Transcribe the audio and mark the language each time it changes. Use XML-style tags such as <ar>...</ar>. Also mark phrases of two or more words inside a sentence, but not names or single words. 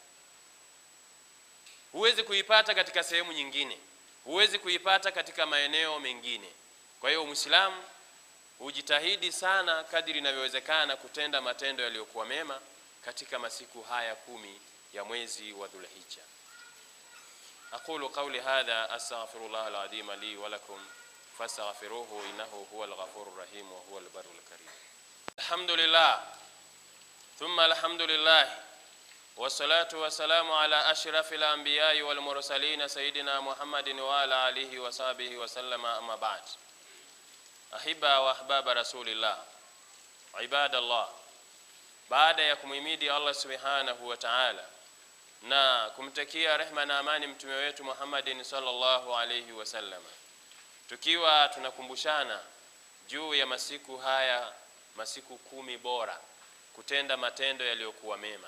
<sw>Huwezi kuipata katika sehemu nyingine, huwezi kuipata katika maeneo mengine. Kwa hiyo Muislamu ujitahidi sana kadiri inavyowezekana kutenda matendo yaliyokuwa mema katika masiku haya 10 ya mwezi wa Dhulhijja.</sw> <ar>أقول قولي هذا أستغفر الله العظيم لي ولكم فاستغفروه إنه هو الغفور الرحيم وهو البر الكريم. الحمد لله ثم الحمد لله والصلاة والسلام على أشرف الأنبياء والمرسلين سيدنا محمد وعلى آله وصحبه وسلم أما بعد. أحبة وأحباب رسول الله عباد الله,</ar> <sw>baada ya kumhimidi</sw> <ar>الله سبحانه وتعالى</ar> <sw>na kumtakia rehma na amani mtume wetu</sw> <ar>محمد صلى الله عليه وسلم,</ar> <sw>tukiwa tunakumbushana juu ya masiku haya, masiku 10 bora, kutenda matendo yaliyokuwa mema.</sw>